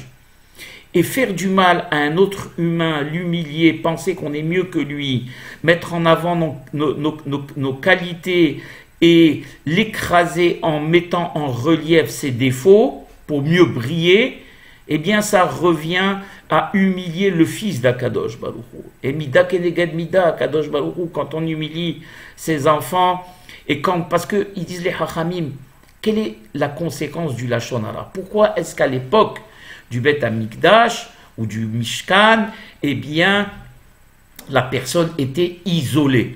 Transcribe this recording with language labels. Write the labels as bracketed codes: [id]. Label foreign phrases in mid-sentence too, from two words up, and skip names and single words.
[fr] Et faire du mal à un autre humain, l'humilier, penser qu'on est mieux que lui, mettre en avant nos qualités et l'écraser en mettant en relief ses défauts pour mieux briller, eh bien ça revient à humilier le fils d' [he] הקדוש ברוך הוא. [fr] Et [he] מידה כנגד מידה, הקדוש ברוך הוא, [fr] quand on humilie ses enfants, et parce qu'ils disent les Hachamim, quelle est la conséquence du [he] לשון הרע? [fr] Pourquoi est-ce qu'à l'époque du [he] בית המקדש [fr] ou du Mishkan, eh bien, la personne était isolée?